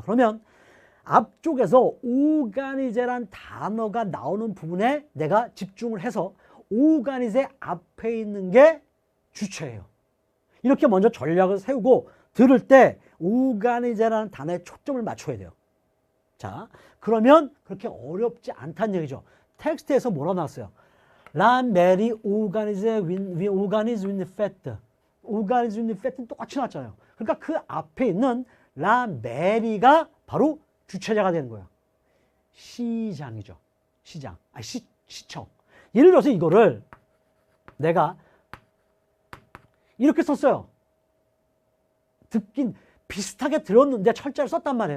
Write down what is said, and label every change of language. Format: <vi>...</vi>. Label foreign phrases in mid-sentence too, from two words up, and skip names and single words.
<ko>그러면 앞쪽에서 오가니제란 단어가 나오는 부분에 내가 집중을 해서 오가니제 앞에 있는 게 주체예요. 이렇게 먼저 전략을 세우고 들을 때 오가니제라는 단어에 초점을 맞춰야 돼요. 자, 그러면 그렇게 어렵지 않다는 얘기죠. 텍스트에서 뭐라 나왔어요?</ko> <fr>La mairie organise une fête. organise une fête</fr> <ko>는 똑같이 나왔잖아요. 그러니까 그 앞에 있는</ko> <fr>La mairie</fr> <ko>가 바로 주체자가 되는 거예요. 시장이죠. 시장. 시청. 예를 들어서 이거를 내가 이렇게 썼어요. 듣긴 비슷하게 들었는데 철자를 썼단 말이에요.</ko>